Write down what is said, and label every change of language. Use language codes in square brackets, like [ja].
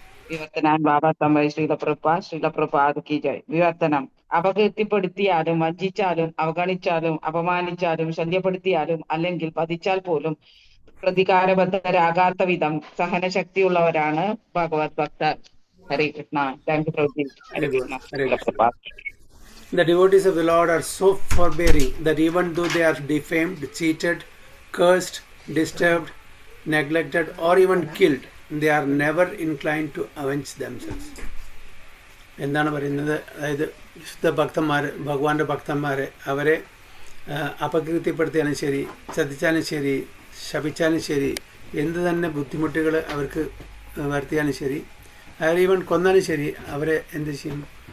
[ml] വിവർത്തനാൻ ബാബ തമ്പൈ ശ്രീലപ്രഭുപാദ് കി ജയ്. വിവർത്തനം. അപകീർത്തിപ്പെടുത്തിയാലും വഞ്ചിച്ചാലും അവഗണിച്ചാലും അപമാനിച്ചാലും ശല്യപ്പെടുത്തിയാലും അല്ലെങ്കിൽ വധിച്ചാൽ പോലും പ്രതികാരബദ്ധരാകാത്ത വിധം സഹനശക്തിയുള്ളവരാണ് ഭഗവത് ഭക്തർ. [en] Hare Krishna. Thank you, Prabhuji. Hare Krishna. The devotees of the Lord are so forbearing that even though they are defamed, cheated, cursed, disturbed, neglected, or even killed, they are never inclined to avenge themselves. [ml] എന്താണ് പറയുന്നത്? അതായത് വിശുദ്ധ ഭക്തന്മാർ, ഭഗവാന്റെ ഭക്തന്മാർ, അവരെ അപകീർത്തിപ്പെടുത്തിയാലും ശരി, ചതിച്ചാലും ശരി, ശപിച്ചാലും ശരി, എന്ത് തന്നെ ബുദ്ധിമുട്ടുകൾ അവർക്ക് വരുത്തിയാലും ശരി, ഈവൻ കൊന്നാലും ശരി, അവരെ എന്ത് ചെയ്യും?